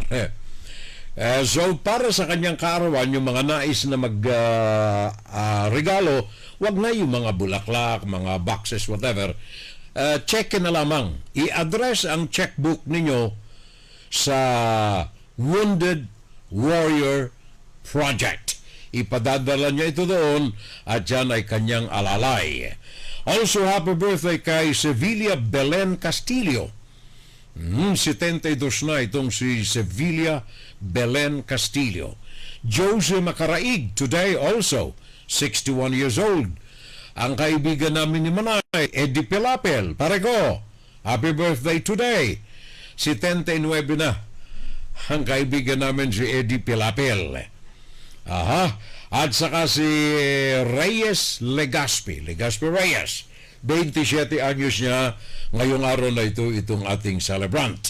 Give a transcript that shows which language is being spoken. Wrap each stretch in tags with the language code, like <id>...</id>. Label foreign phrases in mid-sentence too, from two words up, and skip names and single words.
<tl>So, para sa kanyang kaarawan, yung mga nais na regalo, wag na yung mga bulaklak, mga boxes, whatever. Check na lamang. I-address ang checkbook ninyo sa Wounded Warrior Project. Ipadadala niya ito doon at yan ay kanyang alalay. Also,</tl> <en>happy birthday</en> <tl>kay Sevilla Belen Castillo. 72 na itong si Sevilla Belen Castillo.</tl> <en>Jose Macaraig today also 61 years old.</en> <tl>Ang kaibigan namin ni Manay, Eddie Pilapel, pare ko,</tl> <en>happy birthday today.</en> <tl>79 na ang kaibigan namin si Eddie Pilapel. At saka si Reyes Legaspi Reyes, 27 anyos niya ngayong araw na ito, itong ating celebrant.</tl>